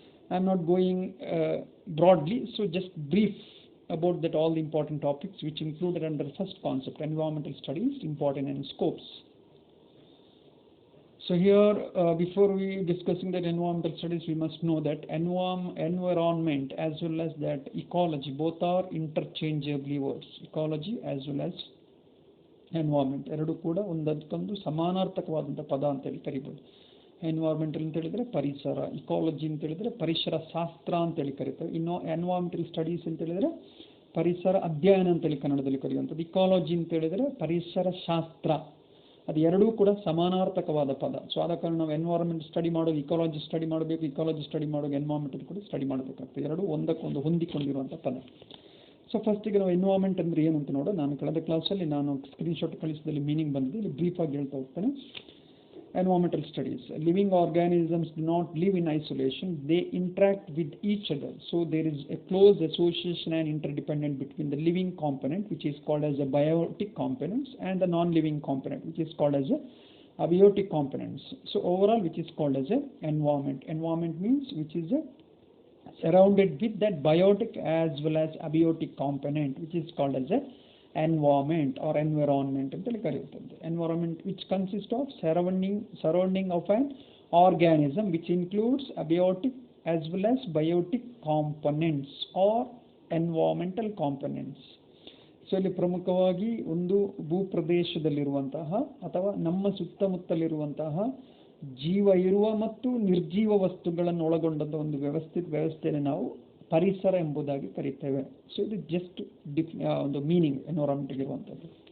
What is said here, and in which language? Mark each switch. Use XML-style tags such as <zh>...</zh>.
<en>I'm not going broadly, so just brief about that all the important topics which included under the first concept, environmental studies, important and scopes. So here, before we discussing that environmental studies, we must know that environment as well as that ecology, both are interchangeably words. Ecology as well as environment.</en> <kn>ಎರಡು ಕೂಡ ಒಂದಕ್ಕೊಂದು ಸಮಾನಾರ್ಥಕವಾದಂಥ ಪದ ಅಂತ ಹೇಳಿ ಕರಿಬಹುದು. Environmental ಅಂತ ಹೇಳಿದ್ರೆ ಪರಿಸರ, ಇಕಾಲಜಿ ಅಂತ ಹೇಳಿದ್ರೆ ಪರಿಸರ ಶಾಸ್ತ್ರ ಅಂತ ಹೇಳಿ ಕರೀತಾರೆ. ಇನ್ನು ಎನ್ವೈರ್ಮೆಂಟಲ್ ಸ್ಟಡೀಸ್ ಅಂತ ಹೇಳಿದ್ರೆ ಪರಿಸರ ಅಧ್ಯಯನ ಅಂತ ಹೇಳಿ ಕನ್ನಡದಲ್ಲಿ ಕರೆಯುವಂಥದ್ದು. ಇಕಾಲಜಿ ಅಂತ ಹೇಳಿದ್ರೆ ಪರಿಸರ ಶಾಸ್ತ್ರ. ಅದು ಎರಡೂ ಕೂಡ ಸಮಾನಾರ್ಥಕವಾದ ಪದ. ಸೊ ಆದ ಕಾರಣ ನಾವು ಎನ್ವೈರನ್ಮೆಂಟ್ ಸ್ಟಡಿ ಮಾಡೋದು ಇಕಾಲಜಿ ಸ್ಟಡಿ ಮಾಡಬೇಕು, ಇಕಾಲಜಿ ಸ್ಟಡಿ ಮಾಡೋದು ಎನ್ವೈರನ್ಮೆಂಟ್ ಕೂಡ ಸ್ಟಡಿ ಮಾಡಬೇಕಾಗ್ತದೆ. ಎರಡು ಒಂದಕ್ಕೊಂದು ಹೊಂದಿಕೊಂಡಿರುವಂಥ ಪದ. ಸೊ ಫಸ್ಟಿಗೆ ನಾವು ಎನ್ವೈರನ್ಮೆಂಟ್ ಅಂದರೆ ಏನು ಅಂತ ನೋಡೋಣ. ನಾನು ಕಳೆದ ಕ್ಲಾಸಲ್ಲಿ ನಾನು ಸ್ಕ್ರೀನ್ಶಾಟ್ ಕಳಿಸಿದಲ್ಲಿ ಮೀನಿಂಗ್ ಬಂದಿದೆ, ಇಲ್ಲಿ ಬ್ರೀಫಾಗಿ ಹೇಳ್ತಾ ಹೋಗ್ತೇನೆ.</kn> <en>Environmental studies. Living organisms do not live in isolation. They interact with each other. So there is a close association and interdependence between the living component, which is called as a biotic components, and the non-living component, which is called as a abiotic components. So overall, which is called as a environment. Environment means which is a surrounded with that biotic as well as abiotic component, which is called as a environment or environment</en> <kn>ಅಂತ ಕರೆಯುತ್ತದೆ.</kn> <en>Environment which consists of surrounding of an organism which includes abiotic as well as biotic components or environmental components.</en> <kn>So ಇಲ್ಲಿ ಪ್ರಮುಖವಾಗಿ ಒಂದು ಭೂಪ್ರದೇಶದಲ್ಲಿರುವಂತಹ ಅಥವಾ ನಮ್ಮ ಸುತ್ತಮುತ್ತಲಿರುವಂತಹ ಜೀವ ಇರುವ ಮತ್ತು ನಿರ್ಜೀವ ವಸ್ತುಗಳನ್ನು ಒಳಗೊಂಡಂಥ ಒಂದು ವ್ಯವಸ್ಥೆಯನ್ನು ನಾವು ಪರಿಸರ ಎಂಬುದಾಗಿ ಕರೀತೇವೆ. ಸೊ ಇದು ಜಸ್ಟ್ ಒಂದು ಮೀನಿಂಗ್ ಎನ್ವೈರನ್ಮೆಂಟ್ ಇರುವಂಥದ್ದು.</kn>